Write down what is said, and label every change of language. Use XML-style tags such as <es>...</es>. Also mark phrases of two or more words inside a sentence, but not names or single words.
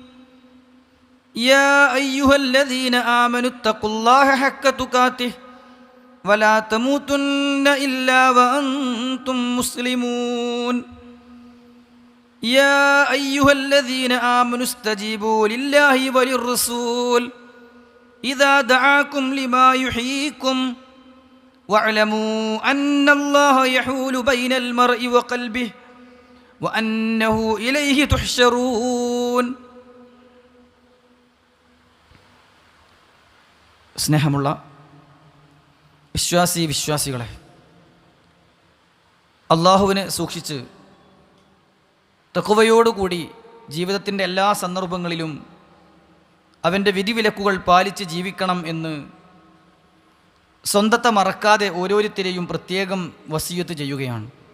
<ar>يا أيها الذين آمنوا اتقوا الله حق تقاته ولا تموتن إلا وأنتم مسلمون يا أيها الذين آمنوا استجيبوا لله وللرسول إذا دعاكم لما يحييكم واعلموا أن الله يحول بين المرء وقلبه وأنه إليه تحشرون.</ar> <ml>സ്നേഹമുള്ള വിശ്വാസികളെ, അള്ളാഹുവിനെ സൂക്ഷിച്ച് തഖ്വയോടുകൂടി ജീവിതത്തിൻ്റെ എല്ലാ സന്ദർഭങ്ങളിലും അവൻ്റെ വിധിവിലക്കുകൾ പാലിച്ച് ജീവിക്കണം എന്ന് സ്വന്തത്തെ മറക്കാതെ ഓരോരുത്തരെയും പ്രത്യേകം വസിയത്ത് ചെയ്യുകയാണ്.</ml>